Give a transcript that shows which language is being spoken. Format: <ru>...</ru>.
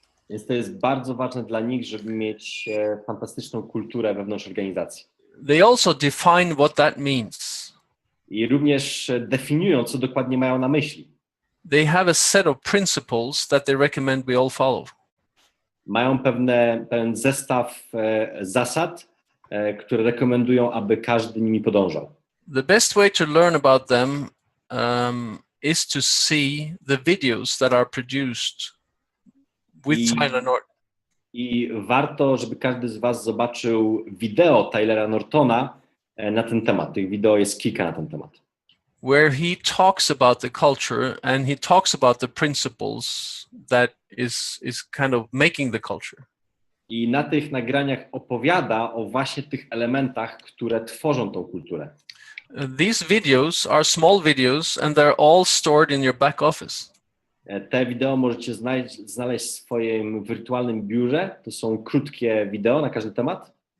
<pl>Więc to jest bardzo ważne dla nich, żeby mieć fantastyczną kulturę wewnątrz organizacji.</pl> <en>They also define what that means.</en> <pl>I również definiują, co dokładnie mają na myśli.</pl> <en>They have a set of principles that they recommend we all follow.</en> <pl>Mają pewien zestaw zasad, które rekomendują, aby każdy nimi podążał.</pl> <en>The best way to learn about them is to see the videos that are produced with Tyler Norton.</en> <pl>I warto, żeby każdy z was zobaczył wideo Tylera Nortona na ten temat. Tych wideo jest kilka na ten temat.</pl> <en>Where he talks about the culture and he talks about the principles that is kind of making the culture.</en> <pl>I na tych nagraniach opowiada o właśnie tych elementach, które tworzą tą kulturę.</pl> <en>These videos are small videos and they're all stored in your back office.</en> <pl>Te wideo możecie znaleźć w swoim wirtualnym biurze. To są krótkie wideo na każdy temat.</pl>